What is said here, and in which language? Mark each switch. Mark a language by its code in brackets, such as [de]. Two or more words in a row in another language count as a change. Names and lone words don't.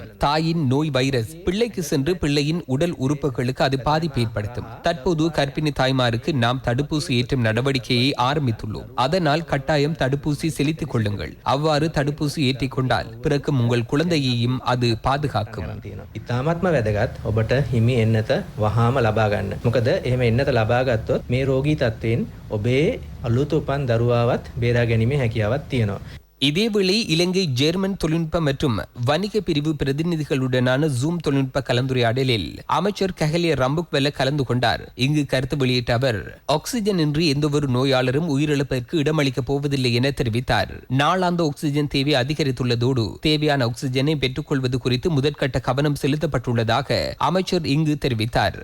[ta] தாயின் நோய் வைரஸ் பிள்ளைக்கு சென்று பிள்ளையின் உடல் உறுப்புகளுக்கு அது பாதிப்பு ஏற்படுத்தும். தற்போது கர்ப்பிணி தாய்மாருக்கு நாம் தடுப்பூசி ஏற்றும் நடவடிக்கையை ஆரம்பித்துள்ளோம். அதனால் கட்டாயம் தடுப்பூசி செலுத்திக் கொள்ளுங்கள். அவ்வாறு தடுப்பூசி ஏற்றிக் கொண்டால் பிறக்கும் உங்கள் குழந்தையையும் அது பாதுகாக்கும். [si] වැදගත් ඔබට හිමි එන්නත වහාම ලබා ගන්න. මොකද එහෙම එන්නත ලබා ගත්තොත් මේ රෝගී තත්ත්වයෙන් ඔබේ අලුත් උපන් දරුවාවත් බේරා ගැනීමේ හැකියාවක් තියෙනවා. [ta] இதேவேளை இலங்கை ஜெர்மன் தொழில்நுட்ப மற்றும் வணிக பிரிவு பிரதிநிதிகளுடனான ஜூம் தொழில்நுட்ப கலந்துரையாடலில் அமைச்சர் கஹலிய ரம்புக்வெல்ல கலந்து கொண்டார். இங்கு கருத்து வெளியிட்ட அவர் ஆக்சிஜன் இன்றி எந்தவொரு நோயாளரும் உயிரிழப்பதற்கு இடமளிக்கப் போவதில்லை என தெரிவித்தார். நாளாந்த ஆக்சிஜன் தேவை அதிகரித்துள்ளதோடு தேவையான ஆக்சிஜனை பெற்றுக்கொள்வது குறித்து முதற்கட்ட கவனம் செலுத்தப்பட்டுள்ளதாக அமைச்சர் இங்கு தெரிவித்தார்.